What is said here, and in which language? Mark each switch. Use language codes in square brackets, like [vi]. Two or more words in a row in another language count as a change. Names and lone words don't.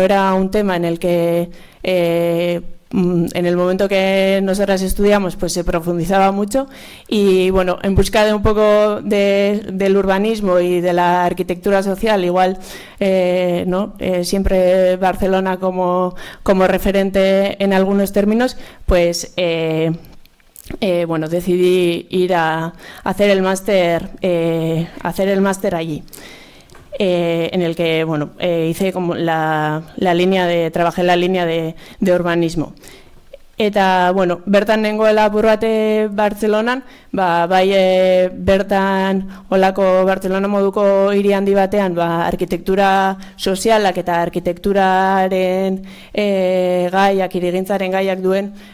[es] era un tema en el que en el momento que nosotras estudiamos pues se profundizaba mucho, y en busca de un poco del urbanismo y de la arquitectura social, igual siempre Barcelona como referente en algunos términos, pues decidí ir a hacer el máster allí. En el que hice como trabajé en la línea de urbanismo. [eu] Eta, bertan nengoela apur bat Bartzelonan, bertan olako Bartzelona moduko hiri handi batean, arkitektura sozialak eta arkitekturaren gaiak, hirigintzaren gaiak duen